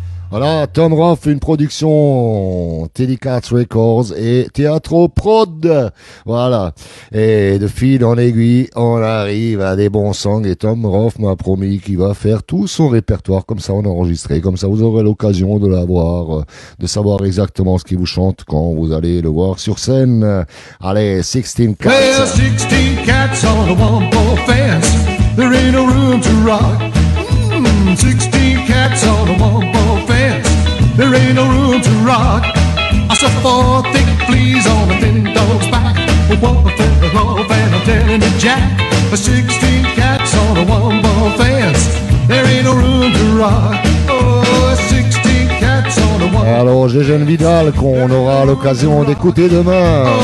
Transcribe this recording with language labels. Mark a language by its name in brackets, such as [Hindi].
[French] Voilà, Tom Roth, une production Telecats Records et Teatro Prod. Voilà. Et de fil en aiguille, on arrive à des bons songs et Tom Roth m'a promis qu'il va faire tout son répertoire comme ça on enregistré. Comme ça vous aurez l'occasion de l'avoir, de savoir exactement ce qu'il vous chante quand vous allez le voir sur scène. Allez, 16 Cats. [English] Well, 16 cats on a one-ball fence. There ain't no room to rock. 16 cats on a one-ball fence. There ain't no room to rock. I saw 4 thick fleas on a thin dog's back. One fell off and I'm telling you, Jack. 16 cats on a one-ball fence. There ain't no room to rock. Oh, 16 cats on a one-ball fence. [French] Alors, Gégène Vidal, qu'on aura l'occasion d'écouter demain.